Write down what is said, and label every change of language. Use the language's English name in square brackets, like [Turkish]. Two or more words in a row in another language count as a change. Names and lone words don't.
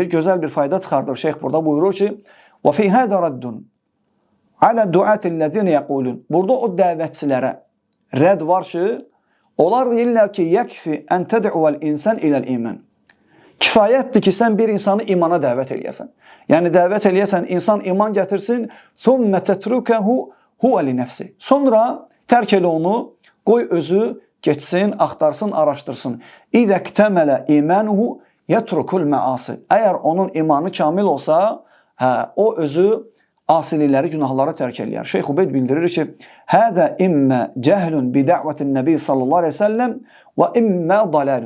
[Azerbaijani] Gözəl bir fayda çıxardır. Şeyx burada buyurur ki, [Arabic] "وفي هذا رد على دعاة الذين يقولون." [Azerbaijani] Burada o dəvətçilərə rədd var ki, onlar deyirlər ki, [Arabic] "يكفي أن تدعو الإنسان إلى الإيمان." [Azerbaijani] Kifayətdir ki, sən bir insanı imana dəvət eləyəsən. Yəni dəvət eləyəsən, insan iman gətirsin, [Arabic] "ثم تتركه هو لنفسه." [Azerbaijani] Sonra tərk elə onu, qoy özü getsin, axtarsın, araşdırsın. [Arabic] "إذا اكتمل إيمانه يترك المعاصي." [Azerbaijani] Əgər onun imanı kamil olsa, o özü asilikləri, günahları tərk eləyər. Şeyx Ubeyd bildirir ki, [Arabic] "هذا إما جهل بدعوة النبي صلى الله عليه وسلم وإما ضلال."